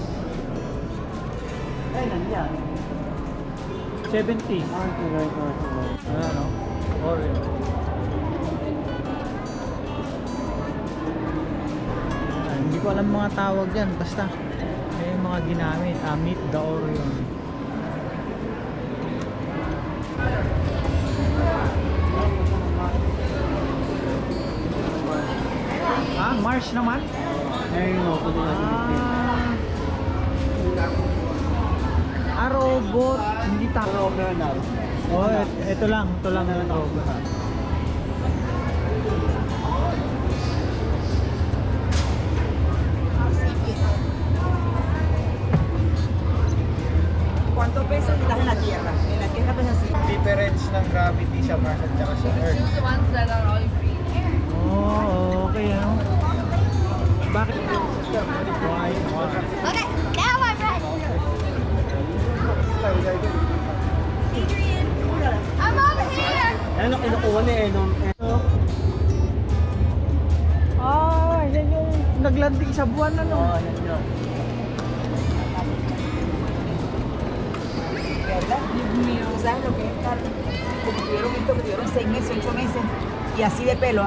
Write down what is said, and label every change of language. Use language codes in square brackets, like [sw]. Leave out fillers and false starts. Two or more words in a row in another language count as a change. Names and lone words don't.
[tl] Ay, nandiyan. 70. [en] Ah, right. [tl] Ano? Orion. Hindi ko alam mga tawag yan. Basta may mga ginamit. [en] Meet the Orion. [tl] Mars naman? Ayun o, pwede natin Robot. Hindi tao. Bernal. Oh, ito lang yung robot. [es] ¿Cuánto pesa si estás en la Tierra? En la Tierra pesa así. [tl] Difference ng gravity sa Mars at saka sa Earth. [en] The ones that are all green. [tl] Oh, okay ano? Bakit? [en] Okay, now I'm ready. I'm over here. [tl] Ano kinukuha ni Enon? Yan yung naglanding sa buwan ano? Oo, yan yun. [es] ¿Sabes lo que es estar? Como tuvieron esto, que tuvieron 6 meses, 8 meses, y así de pelo.